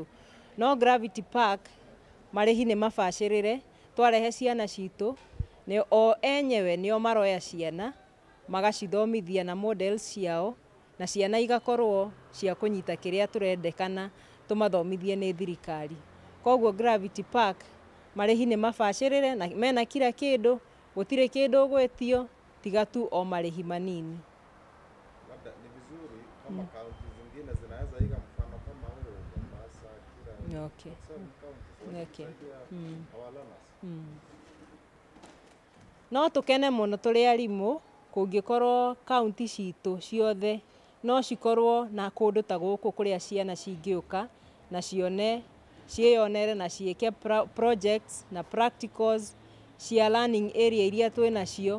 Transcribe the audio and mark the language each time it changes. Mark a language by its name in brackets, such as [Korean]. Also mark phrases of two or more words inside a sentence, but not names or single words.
[Kikuyu] No Gravity Park marĩhi nĩ mabacĩrĩre, twarehe ciana citũ o enyewe nĩo maroya ciana magacithomithia na models ciao, na ciana igakorwo cia kunyita kiria turendekana tumathomithie ni thirikari. Koguo Gravity Park marihi ni mabacĩrĩre na mena kila kindu, gutire kindu gwetio tiga tu o marihi manini. [Swahili] Labda ni vizuri kama kaunti zingine zinaweza iga mfano kama huo Mombasa, kila okay. [Kikuyu] No tukene muno turi arimu kungikorwo kaunti citu ciothe no cikorwo na kundu ta guku kuria ciana cingiuka na cieyonere na ciike projects na practicals cia [English] learning area [Kikuyu] iria twina cio.